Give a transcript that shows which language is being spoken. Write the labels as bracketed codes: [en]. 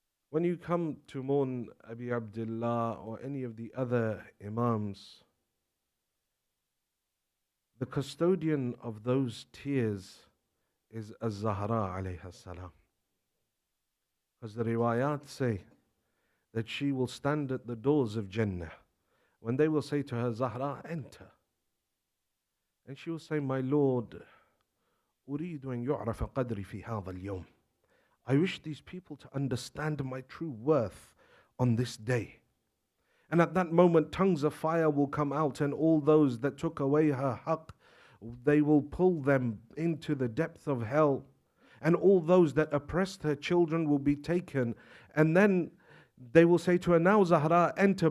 [en] When you come to mourn Abi Abdullah or any of the other Imams, the custodian of those tears is Az-Zahra alayha salam. Because the riwayat say that she will stand at the doors of Jannah. When they will say to her, Zahra, enter. And she will say, my Lord, [ar] أريد أن يعرف قدري في هذا اليوم. [en] I wish these people to understand my true worth on this day. And at that moment, tongues of fire will come out, and all those that took away her haqq, they will pull them into the depth of hell. And all those that oppressed her children will be taken. And then they will say to her, now Zahra, enter.